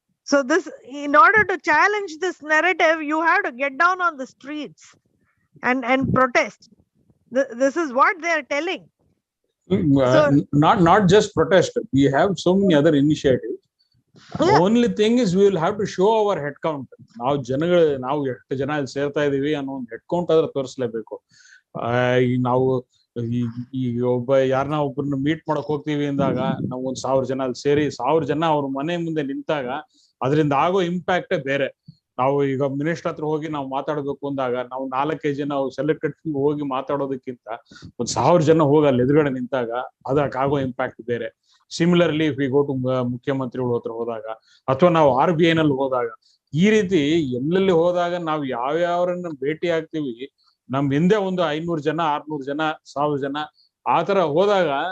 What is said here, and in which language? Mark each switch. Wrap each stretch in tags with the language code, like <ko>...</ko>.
<en>So this, in order to challenge this narrative, you have to get down on the streets and protest. This is what they are telling. Not just protest. We have so many other initiatives. Yeah. Only thing is we will have to show our head count.</en> <kn>ನಾವು ಎಷ್ಟು ಜನ ಇಲ್ಲಿ ಸೇರ್ತಾ ಇದೀವಿ ಅನ್ನೋ ಒಂದು head count ಆದ್ರೆ ತೋರಿಸ್ಲೇಬೇಕು. ನಾವು ಈಗ ಯಾರನ್ನ ಒಬ್ಬರನ್ನ ಮೀಟ್ ಮಾಡಕ್ ಹೋಗ್ತೀವಿ ಅಂದಾಗ ನಾವು 1000 ಜನ ಅಲ್ಲಿ ಸೇರಿ 1000 ಜನ ಅವ್ರ ಮನೆ ಮುಂದೆ ನಿಂತಾಗ ಅದರಿಂದ ಆಗೋ ಇಂಪ್ಯಾಕ್ಟೇ ಬೇರೆ. ನಾವು ಈಗ ಮಿನಿಸ್ಟರ್ ಹತ್ರ ಹೋಗಿ ನಾವು ಮಾತಾಡ್ಬೇಕು ಅಂದಾಗ ನಾವು 4-5 ಜನ ಸೆಲೆಕ್ಟೆಡ್ ಹೋಗಿ ಮಾತಾಡೋದಕ್ಕಿಂತ 1000 ಜನ ಹೋಗಿ ಅಲ್ಲಿ ಎದುರುಗಡೆ ನಿಂತಾಗ ಅದಕ್ಕಾಗೋ ಇಂಪ್ಯಾಕ್ಟ್ ಬೇರೆ.</kn> <en>similarly if we go to</en> <kn>ಮುಖ್ಯಮಂತ್ರಿಗಳ ಹತ್ರ ಹೋದಾಗ ಅಥವಾ ನಾವು RBI ನಲ್ಲಿ ಹೋದಾಗ, ಈ ರೀತಿ ಎಲ್ಲೆಲ್ಲಿ ಹೋದಾಗ ನಾವು ಯಾವ್ಯಾವ್ರನ್ನ ಭೇಟಿ ಆಗ್ತೀವಿ, ನಮ್ ಹಿಂದೆ ಒಂದು 500 ಜನ 600 ಜನ 1000 ಜನ ಆತರ ಹೋದಾಗ,</kn>